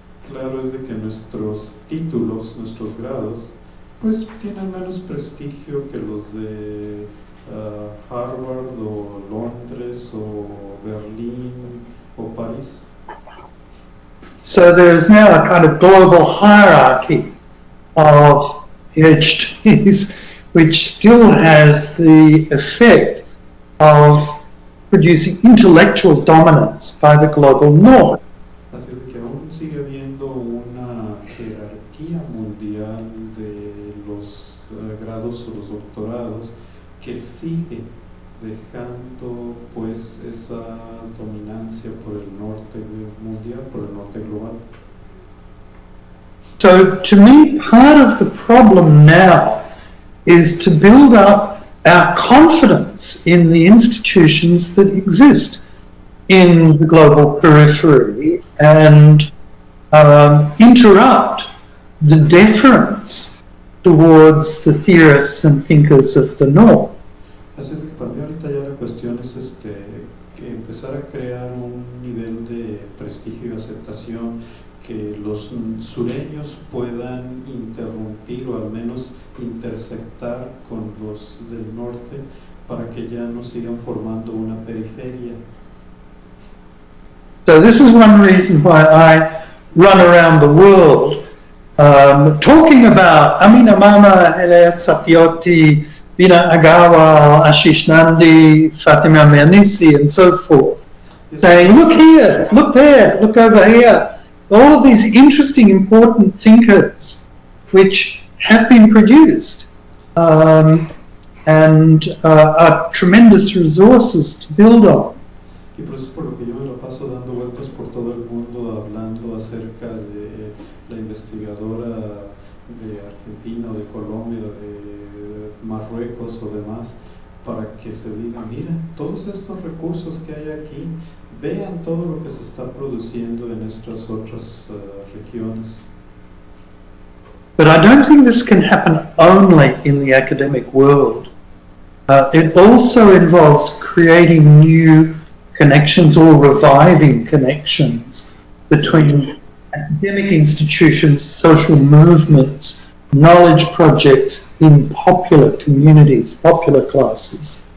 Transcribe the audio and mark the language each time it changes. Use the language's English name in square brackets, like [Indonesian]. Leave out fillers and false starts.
[Spanish] Claro es de que nuestros títulos, nuestros grados, pues tienen menos prestigio que los de Harvard o Londres o Berlín o París. [English] So there is now a kind of global hierarchy of PhDs which still has the effect of producing intellectual dominance by the global north. [Spanish] Así que aún sigue habiendo una jerarquía mundial de los grados o los doctorados que sigue dejando pues esa dominancia por el norte mundial, por el norte global. [English] So to me, part of the problem now is to build up our confidence in the institutions that exist in the global periphery and interrupt the deference towards the theorists and thinkers of the North. [Spanish] Así que para mí ahorita ya la cuestión es que empezar a crear un nivel de prestigio y aceptación que los sureños puedan interrumpir o al menos interceptar con los del norte para que ya no sigan formando una periferia. [English] So this is one reason why I run around the world talking about Amina Mama, Hele Sapioti, Vina Agarwal, Ashish Nandi, Fatima Mernissi, and so forth, saying, look here, look there, look over here. All of these interesting, important thinkers which have been produced and are tremendous resources to build on. [Spanish] Y por eso es por lo que yo me lo paso dando vueltas por todo el mundo hablando acerca de la investigadora de Argentina o de Colombia, de Marruecos o demás, para que se diga, mira, todos estos recursos que hay aquí, vean todo lo que se está produciendo en estas otras regiones. [English] But I don't think this can happen only in the academic world. It also involves creating new connections or reviving connections between academic institutions, social movements, knowledge projects in popular communities, popular classes.